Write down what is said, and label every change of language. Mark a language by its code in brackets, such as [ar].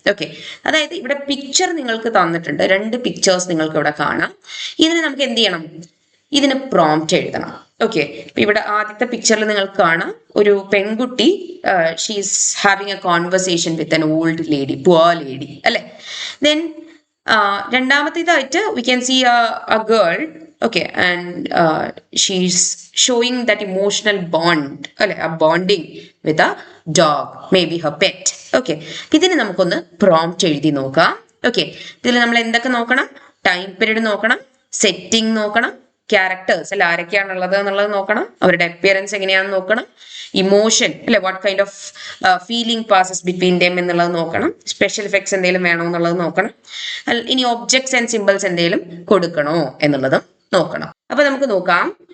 [ml] Okay, അതായത് ഇവിടെ picture നിങ്ങൾക്ക് തന്നിട്ടുണ്ട്, 2 പിക്ചേഴ്സ് നിങ്ങൾക്ക് ഇവിടെ കാണാം. ഇതിന് നമുക്ക് എന്ത് ചെയ്യണം? ഇതിന് പ്രോംപ്റ്റ് എഴുതണം. ഓക്കെ, ഇവിടെ ആദ്യത്തെ പിക്ചറിൽ നിങ്ങൾക്ക് കാണാം ഒരു പെൺകുട്ടി, [en] she's having a conversation with an old lady, poor lady [ml] അല്ലെ. [en] then [ml] രണ്ടാമത്തേതായിട്ട് [en] we can see a girl, okay, and she's showing that emotional bond [ml] അല്ലെ, [en] a bonding with a dog, maybe her pet. [ml] Okay, ഇതിന് നമുക്കൊന്ന് prompt എഴുതി നോക്കാം. Okay, ഇതിൽ നമ്മൾ എന്തൊക്കെ നോക്കണം? ടൈം പീരീഡ് നോക്കണം, സെറ്റിംഗ് നോക്കണം, ക്യാരക്ടേഴ്സ് അല്ലെ ആരൊക്കെയാണുള്ളത് എന്നുള്ളത് നോക്കണം, അവരുടെ അപ്പിയറൻസ് എങ്ങനെയാണെന്ന് നോക്കണം, ഇമോഷൻ അല്ലെ [en] what kind of feeling passes between them [ml] എന്നുള്ളത് നോക്കണം, സ്പെഷ്യൽ എഫക്ട്സ് എന്തെങ്കിലും വേണോ എന്നുള്ളത് നോക്കണം, ഇനി ഒബ്ജക്ട്സ് ആൻഡ് സിമ്പിൾസ് എന്തെങ്കിലും കൊടുക്കണോ എന്നുള്ളതും നോക്കണം. അപ്പൊ നമുക്ക് നോക്കാം.